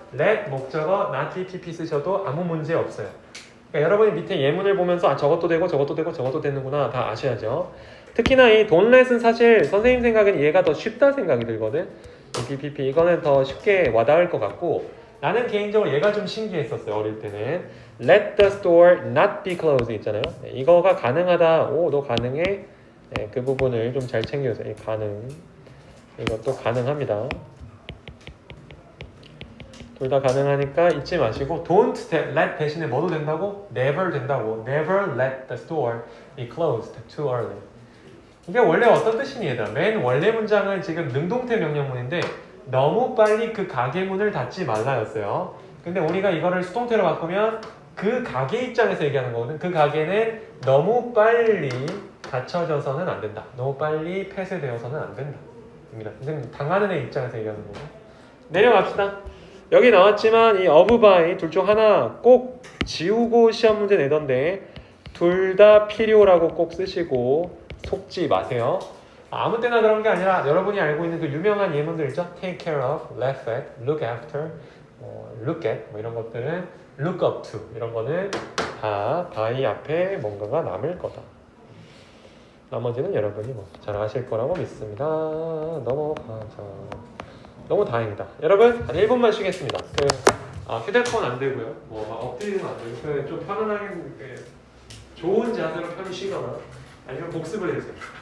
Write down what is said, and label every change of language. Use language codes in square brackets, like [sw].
[ko] let 목적어 not BPP 쓰셔도 아무 문제 없어요. 그러니까 여러분이 밑에 예문을 보면서 아 저것도 되고 저것도 되고 저것도 되는구나 다 아셔야죠. 특히나 이 don't let은 사실 선생님 생각엔 얘가 더 쉽다 생각이 들거든. 이 BPP 이거는 더 쉽게 와닿을 것 같고 나는 개인적으로 얘가 좀 신기했었어요. 어릴 때는 [en] let the store not be closed [ko] 있잖아요. 이거가 가능하다. 오, 너 가능해? 네, 그 부분을 좀 잘 챙겨주세요. 이 가능 이것도 가능합니다. 둘 다 가능하니까 잊지 마시고 [en] don't let [ko] 대신에 뭐도 된다고? never 된다고. [en] never let the store be closed too early. [ko] 이게 원래 어떤 뜻이니 얘들아? 맨 원래 문장은 지금 능동태 명령문인데 너무 빨리 그 가게 문을 닫지 말라였어요. 근데 우리가 이거를 수동태로 바꾸면 그 가게 입장에서 얘기하는 거거든. 그 가게는 너무 빨리 닫혀져서는 안 된다. 너무 빨리 폐쇄되어서는 안 된다. 입니다. 선생님 당하는 애 입장에서 얘기하는 거고. 내려갑시다. 여기 나왔지만 이 of by 둘 중 하나 꼭 지우고 시험 문제 내던데 둘 다 필요라고 꼭 쓰시고 속지 마세요. 아무 때나 그런 게 아니라 여러분이 알고 있는 그 유명한 예문들 있죠? [en] Take care of, laugh at, look after, look at [ko] 뭐 이런 것들은 look up to 이런 거는 다 by 앞에 뭔가가 남을 거다. 나머지는 여러분이 뭐 잘하실 거라고 믿습니다. 넘어가자. 너무 다행이다. 여러분 한 1분만 쉬겠습니다. 휴대폰 안 되고요. 막 엎드리는 거 안 되고 좀 편안하게 좋은 자세로 편히 쉬거나 아니면 복습을 해주세요.